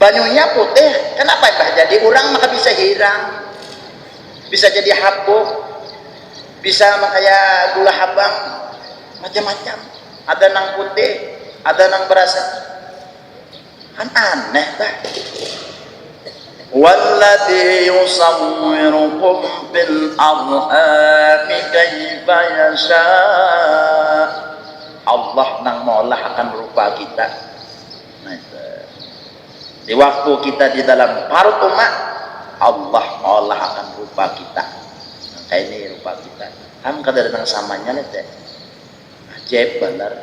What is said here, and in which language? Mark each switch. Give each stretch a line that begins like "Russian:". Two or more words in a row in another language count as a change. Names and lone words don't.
Banjar: banyunya putih, kenapa Mbah? Jadi orang maka bisa hirang, bisa jadi habuk, bisa kayak gula habang, macam-macam. Ada nang putih, ada nang berasa, kan aneh Mbah.
Arabic: والذي يصوركم في الأرحام كيف يشاء.
Banjar: Allah nang mengolah akan rupa kita. Nah, di waktu kita di dalam parut umat, Allah mengolah akan rupa kita. Nah, kayak ini rupa kita. Kan kadang nang samanya nih teh. Ajaib benar.